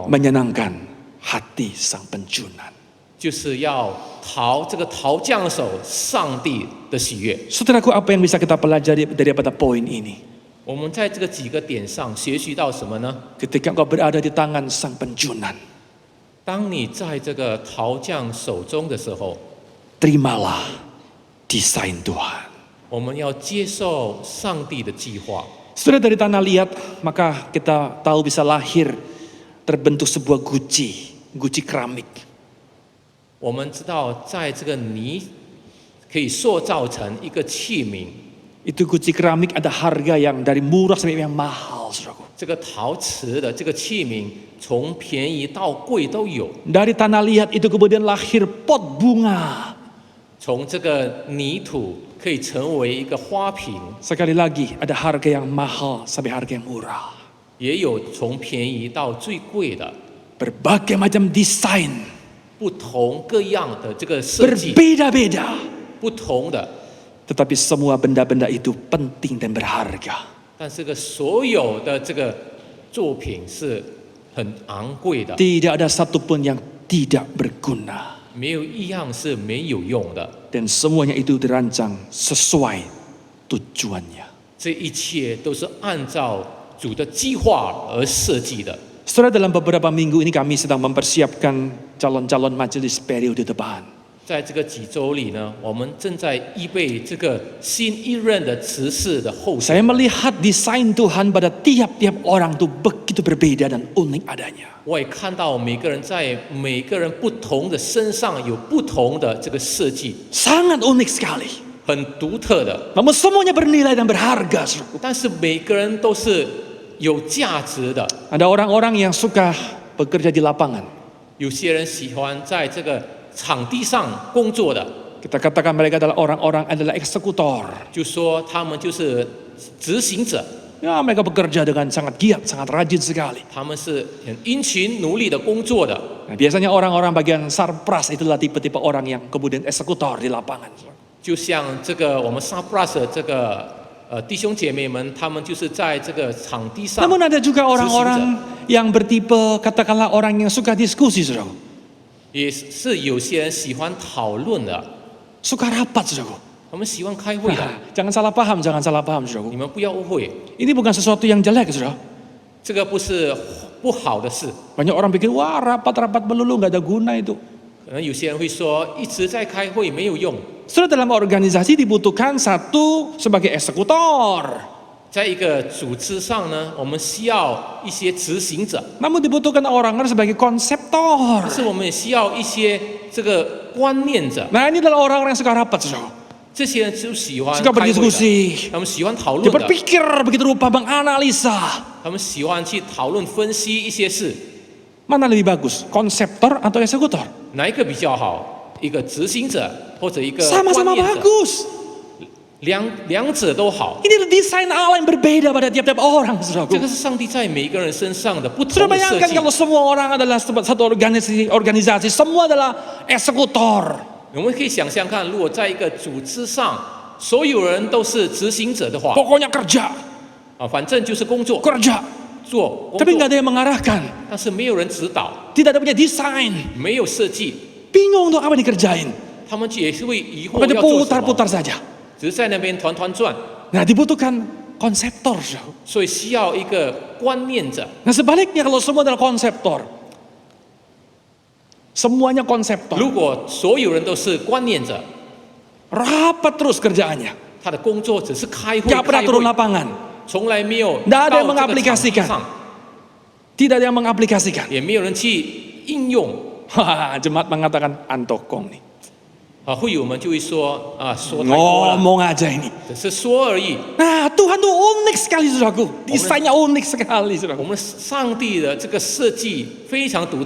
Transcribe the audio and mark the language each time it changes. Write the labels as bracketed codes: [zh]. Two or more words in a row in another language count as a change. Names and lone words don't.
[id] Menyenangkan hati sang penjunan. [zh] 就是要讨这个陶匠手上帝的喜悦。 [id] Saudaraku, apa yang bisa kita pelajari daripada poin ini? [zh] 我们在这个几个点上学习到什么呢？ [id] Ketika engkau berada di tangan sang penjunan, [zh] 当你在这个陶匠手中的时候， [id] terimalah desain Tuhan. [zh] 我们要接受上帝的计划。 [id] Sudah dari tanah liat, maka kita tahu bisa lahir terbentuk sebuah guci keramik. [zh] 我们知道，在这个泥可以塑造成一个器皿， [id] Itu guci keramik ada harga yang dari murah sampai yang mahal, saudaraku. [zh] 这个陶瓷的这个器皿从便宜到贵都有。 [id] Dari tanah liat itu kemudian lahir pot bunga. [zh] 从这个泥土可以成为一个花瓶， [id] Sekali lagi, ada harga yang mahal sampai harga yang murah. [zh] 也有从便宜到最贵的， [id] Berbagai macam desain, [zh] 不同各样的这个设计， [id] berbeda-beda. [zh] 不同的。 [id] Tetapi semua benda-benda itu penting dan berharga. [zh] 但这个所有的这个作品是很昂贵的， [id] Tidak ada satupun yang tidak berguna. [zh] 没有一样是没有用的。 [id] Dan semuanya itu dirancang sesuai tujuannya. [zh] 这一切都是按照主的计划而设计的。 [id] Setelah dalam beberapa minggu ini kami sedang mempersiapkan calon-calon majelis periode depan. [zh] 在这个几周里呢，我们正在预备这个新一任的执事的候选。 [id] Saya melihat desain Tuhan pada tiap-tiap orang itu begitu berbeda dan unik adanya. [zh] 我也看到每个人在每个人不同的身上有不同的这个设计， [id] Sangat unik sekali. [zh] 很独特的。 [id] Namun semuanya bernilai dan berharga. Saudaraku. [zh] 但是每个人都是有价值的。 [id] Ada orang-orang yang suka bekerja di lapangan. [zh] 有些人喜欢在这个场地上工作的， [id] Kita katakan mereka adalah orang-orang adalah eksekutor. [zh] 就说他们就是执行者， [id] Ya, mereka bekerja dengan sangat giat, sangat rajin sekali. [zh] 他们是很殷勤努力的工作的。 [id] Nah, biasanya orang-orang bagian sarpras itulah tipe-tipe orang yang kemudian eksekutor di lapangan. [zh] 就像这个我们 Subras 的这个弟兄姐妹们，他们就是在这个场地上。 [id] Namun ada juga orang-orang yang bertipe katakanlah orang yang suka diskusi, saudara. [zh] 也是有些人喜欢讨论的， [id] Suka rapat, saudara. [zh] 他们喜欢开会的。 [id] Jangan salah paham, saudara. [zh] 你们不要误会， [id] Ini bukan sesuatu yang jelek, saudara. [zh] 这个不是不好的事。 [id] Banyak orang pikir, wah rapat-rapat melulu nggak ada guna itu. [zh] 可能有些人会说，一直在开会没有用。 [id] Saudara, dalam organisasi dibutuhkan satu sebagai eksekutor. [zh] 在一个组织上呢，我们需要一些执行者， [id] Namun dibutuhkan orang sebagai konseptor. [zh] 但是我们也需要一些这个观念者。 [id] Nah, ini adalah orang-orang yang suka rapat, saudara. [zh] 这些人就喜欢 [id] Suka [zh] 开会的， [id] berdiskusi. [zh] 他们喜欢讨 [id] Dia [zh] 论的， [id] berpikir begitu rupa, menganalisa. [zh] 他们喜欢去讨论分析一些事， [id] Mana lebih bagus, konseptor atau eksekutor? [zh] 哪一个比较好？一个执行者或者一个 [id] Sama-sama [zh] 观念者， [id] bagus. [zh] 两者都好。 [id] Ini adalah desain Allah yang berbeda pada tiap-tiap orang, [zh] 这 [id] saudaraku. [zh] 个是上帝在每一个人身上的不同 [id] Sudah [zh] 的设 [id] bayangkan [zh] 计。 [id] kalau semua orang adalah satu organisasi, semua adalah eksekutor. [zh] 我们可以想象看，如果在一个组织上，所有人都是执行者的话， [id] Pokoknya kerja, [zh] 反正就是工作 [id] kerja. [zh] 做工 [id] Tapi [zh] 作 [id] nggak，ada yang mengarahkan. [zh] 但是没有人指导， [id] Tidak ada punya desain. [zh] 没有设计， [id] Bingung untuk apa dikerjain. [zh] 他们也是会疑惑 [id] Pokoknya [zh] 要做什么， [id] putar-putar saja. [zh] 只是在那边团团转， [id] Nah, dibutuhkan konseptor, saudara. 所以需要一个观念者。 Nah, sebaliknya kalau semua adalah konseptor. Semuanya konseptor. [zh] 如果所有人都是观念者， [id] Rapat terus kerjaannya. [zh] 他的工作只是开会， [id] Nggak pernah [zh] 开 [id] turun [zh] 会， [id] lapangan. [zh] 从来没有 [id] Nggak ada [zh] 到 [id] yang [zh] 这个场地 [id] mengaplikasikan [zh] 上， [id] Tidak ada yang mengaplikasikan. [zh] 也没有人去应用。 [id] Jemaat mengatakan antokong nih. [zh] 会友们就会说说太多了， [id] Ngomong aja ini. [zh] 只是说而已。 [id] Nah, Tuhan tuh unik sekali, saudaraku. Desainnya unik sekali, [zh] 我 [id] saudaraku. [zh] 们上帝的这个设计非常独特，